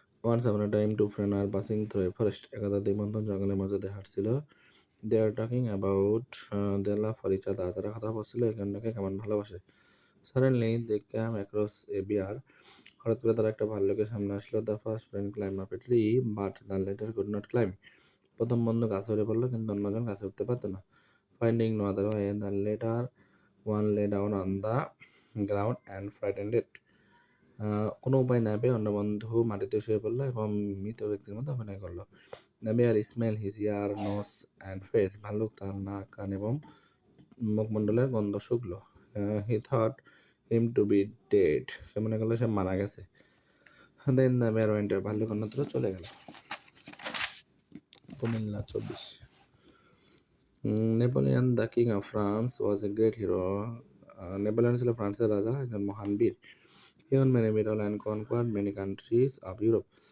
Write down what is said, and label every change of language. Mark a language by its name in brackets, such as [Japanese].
[English] Once upon a time, two friends are passing through a forest. [Bangla] একদা দিগন্ত জঙ্গলের মাঝে দিয়ে হাঁটছিল। [English] They are talking about their love for each other. [Bangla] তারা কথা বলছিল এখানটাকে কেমন ভালোবাসে। [English] Suddenly, they came across a bear. [Bangla] হঠাৎ করে তারা একটা ভাল্লুকের সামনে আসলো। [English] The first friend climbed up a tree, but the latter could not climb. [Bangla] প্রথম বন্ধু গাছে উঠে পড়লো, কিন্তু অন্যজন গাছে উঠতে পারতো না। [English] Finding no other way, the latter one lay down on the ground and frightened it. [Bangla] কোনো উপায় না পেয়ে অন্য বন্ধু মাটিতে শুয়ে পড়লো এবং মৃত ব্যক্তির মতো অভিনয় করলো। [English] The bear smelled his ear, nose and face. [Bangla] ভাল্লুক তার নাক, কান এবং মুখমণ্ডলের গন্ধ শুকলো। [English] He thought him to be dead. [Bangla] সে মনে করলো সে মারা গেছে। [English] Then the bear went away. [Bangla] ভাল্লুক অন্যত্র চলে গেল। Comilla 24। [English] Napoleon the king of France was a great hero. [Bangla] Napoleon ছিল ফ্রান্সের রাজা, একজন মহান বীর। [English] He won many battles and conquered many countries of Europe.